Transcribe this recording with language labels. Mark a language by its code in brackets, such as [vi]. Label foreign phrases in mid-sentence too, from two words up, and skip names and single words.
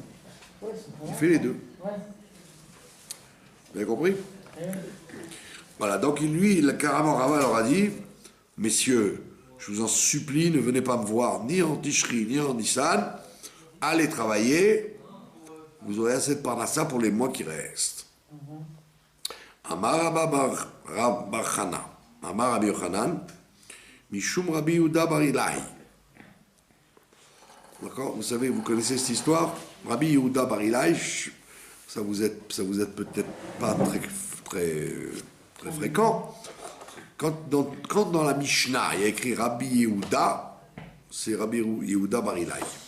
[fr] Il fait les deux. Vous avez compris? Voilà, donc lui, carrément, Rava leur a dit, messieurs, je vous en supplie, ne venez pas me voir ni en Tishri, ni en Nissan, allez travailler, vous aurez assez de parnassa pour les mois qui restent. [he] אמר רב בר חנה אמר רבי יוחנן משום רבי יהודה בר אילעאי. [fr] D'accord? Vous savez, vous connaissez cette histoire? Rabbi Yehuda Bar Ilai, ça vous êtes peut-être pas très fréquent. Quand dans la Mishnah, il y a écrit Rabbi Yehuda, c'est Rabbi Yehuda Bar Ilai.